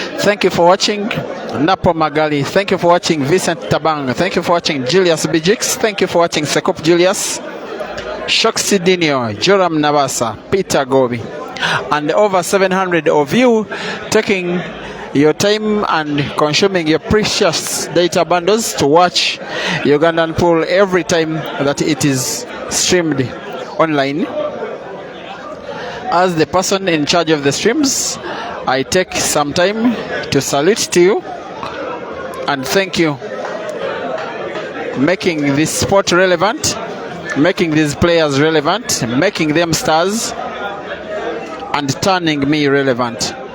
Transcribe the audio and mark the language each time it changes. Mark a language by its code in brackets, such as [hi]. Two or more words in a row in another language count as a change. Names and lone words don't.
[en] Thank you for watching. Napo Magali. Thank you for watching. Vincent Tabang. Thank you for watching. Julius Bijix. Thank you for watching. Sekop Julius. Shoksidinio. Joram Navasa. Peter Gobi. And over 700 of you taking your time and consuming your precious data bundles to watch Ugandan pool every time that it is streamed online. As the person in charge of the streams, I take some time to salute to you and thank you, making this sport relevant, making these players relevant, making them stars, and turning me relevant.